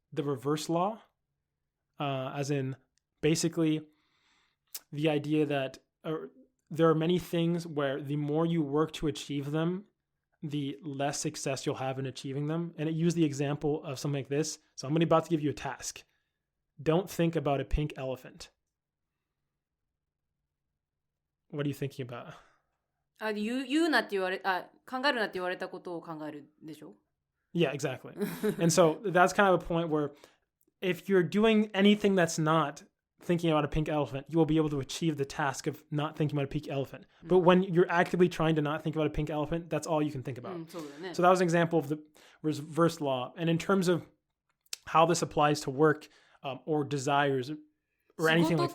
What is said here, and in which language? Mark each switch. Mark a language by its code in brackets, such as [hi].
[en] The reverse law, as in basically the idea that there are many things where the more you work to achieve them, the less success you'll have in achieving them. And it used the example of something like this. So I'm about to give you a task. Don't think about a pink elephant. What are you thinking about? [ja] 言うなって言われ、考えるなって言われたことを考えるでしょ? [en] Yeah, exactly. And so that's kind of a point where if you're doing anything that's not thinking about a pink elephant, you will be able to achieve the task of not thinking about a pink elephant. But when you're actively trying to not think about a pink elephant, that's all you can think about. So that was an example of the reverse law. And in terms of how this applies to work or desires or anything like that.